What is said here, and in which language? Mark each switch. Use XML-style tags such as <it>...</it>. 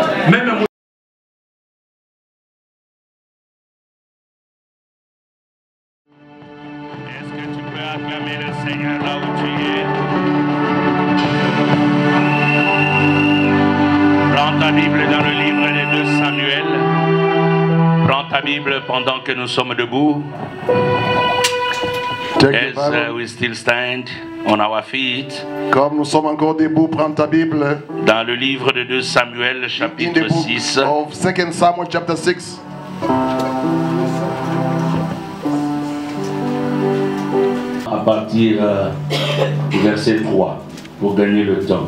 <fr>Même acclamer le Seigneur là où tu es. Prends ta Bible dans le livre des 2 Samuel. Prends ta Bible pendant que nous sommes debout.</fr> <en>As we still stand on our feet.</en> <fr>Comme nous sommes encore debout, prends ta Bible. Dans le livre de 2 Samuel, chapitre 6.</fr> <en>Of 2 Samuel chapter 6.</en> <fr>À partir du verset 3 pour gagner le temps.</fr>